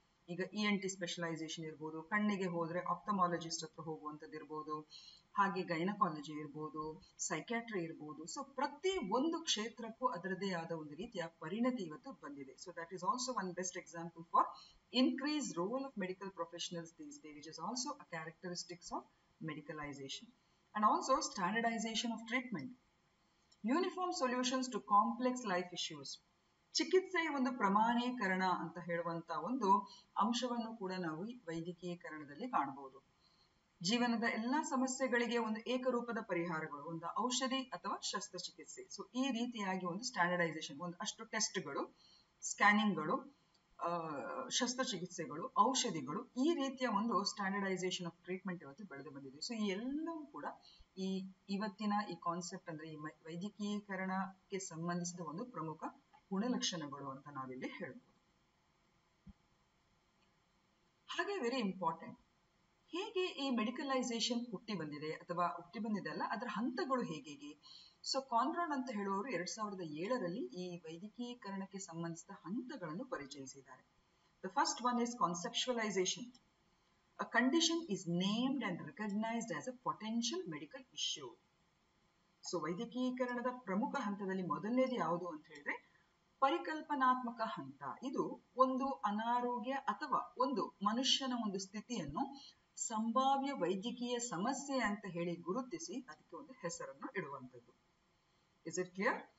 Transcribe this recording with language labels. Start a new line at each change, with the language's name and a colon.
Kannada: ಈಗ ENT specialisation ಇರ್ಬೋದು, ಕಣ್ಣಿಗೆ ಹೋದ್ರೆ ಆಪ್ಥಮಾಲಜಿಸ್ಟ್ ಹತ್ರ ಹೋಗುವಂಥದ್ದು ಇರ್ಬೋದು, ಹಾಗೆ ಗೈನಕಾಲಜಿ ಇರ್ಬೋದು, ಸೈಕ್ಯಾಟ್ರಿ ಇರ್ಬೋದು. ಸೊ ಪ್ರತಿ ಒಂದು ಕ್ಷೇತ್ರಕ್ಕೂ ಅದರದೇ ಆದ ಒಂದು ರೀತಿಯ ಪರಿಣತಿ ಇವತ್ತು ಬಂದಿದೆ.
English: So that is also one best example for increase role of medical professionals these days, which is also a characteristics of medicalization. And also standardization of treatment, uniform solutions to complex life issues.
Kannada: ಚಿಕಿತ್ಸೆಯ ಒಂದು ಪ್ರಮಾಣೀಕರಣ ಅಂತ ಹೇಳುವಂತ ಒಂದು ಅಂಶವನ್ನು ಕೂಡ ನಾವು ವೈದ್ಯಕೀಕರಣದಲ್ಲಿ ಕಾಣಬಹುದು. ಜೀವನದ ಎಲ್ಲಾ ಸಮಸ್ಯೆಗಳಿಗೆ ಒಂದು ಏಕರೂಪದ ಪರಿಹಾರಗಳು, ಒಂದು ಔಷಧಿ ಅಥವಾ ಶಸ್ತ್ರಚಿಕಿತ್ಸೆ. ಸೊ ಈ ರೀತಿಯಾಗಿ ಒಂದು ಸ್ಟ್ಯಾಂಡರ್ಡೈಸೇಷನ್, ಒಂದು ಅಷ್ಟು ಟೆಸ್ಟ್ಗಳು, ಸ್ಕ್ಯಾನಿಂಗ್ಗಳು, ಶಸ್ತ್ರಚಿಕಿತ್ಸೆಗಳು, ಔಷಧಿಗಳು, ಈ ರೀತಿಯ ಒಂದು ಸ್ಟ್ಯಾಂಡರ್ಡೈಸೇಷನ್ ಆಫ್ ಟ್ರೀಟ್ಮೆಂಟ್ ಇವತ್ತು ಬೆಳೆದು ಬಂದಿದೆ. ಸೊ ಈ ಎಲ್ಲವೂ ಕೂಡ ಇವತ್ತಿನ ಈ ಕಾನ್ಸೆಪ್ಟ್ ಅಂದ್ರೆ ಈ ವೈದ್ಯಕೀಕರಣಕ್ಕೆ ಸಂಬಂಧಿಸಿದ ಒಂದು ಪ್ರಮುಖ ಗುಣಲಕ್ಷಣಗಳು ಅಂತ ನಾವಿಲ್ಲಿ ಹೇಳ್ಬೋದು. ಹಾಗೆ
English: very important,
Kannada: ಹೇಗೆ ಈ ಮೆಡಿಕಲೈಸೇಷನ್ ಹುಟ್ಟಿ ಬಂದಿದೆ ಅಥವಾ ಹುಟ್ಟಿ ಬಂದಿದೆ ಅಲ್ಲ, ಅದರ ಹಂತಗಳು ಹೇಗೆ. ಸೊ ಕಾನ್ರಾಡ್ ಅಂತ ಹೇಳುವವರು 2007ರಲ್ಲಿ ಈ ವೈದ್ಯಕೀಕರಣಕ್ಕೆ ಸಂಬಂಧಿಸಿದ ಹಂತಗಳನ್ನು ಪರಿಚಯಿಸಿದ್ದಾರೆ.
English: The first one is conceptualization. A condition is named and recognized as a potential medical issue.
Kannada: So ವೈದ್ಯಕೀಕರಣದ ಪ್ರಮುಖ ಹಂತದಲ್ಲಿ ಮೊದಲನೇದು ಯಾವುದು ಅಂತ ಹೇಳಿದ್ರೆ ಪರಿಕಲ್ಪನಾತ್ಮಕ ಹಂತ. ಇದು ಒಂದು ಅನಾರೋಗ್ಯ ಅಥವಾ ಒಂದು ಮನುಷ್ಯನ ಒಂದು ಸ್ಥಿತಿಯನ್ನು ಸಂಭಾವ್ಯ ವೈದ್ಯಕೀಯ ಸಮಸ್ಯೆ ಅಂತ ಹೇಳಿ ಗುರುತಿಸಿ ಅದಕ್ಕೆ ಒಂದು ಹೆಸರನ್ನು ಇಡುವಂಥದ್ದು.
English: Is it clear?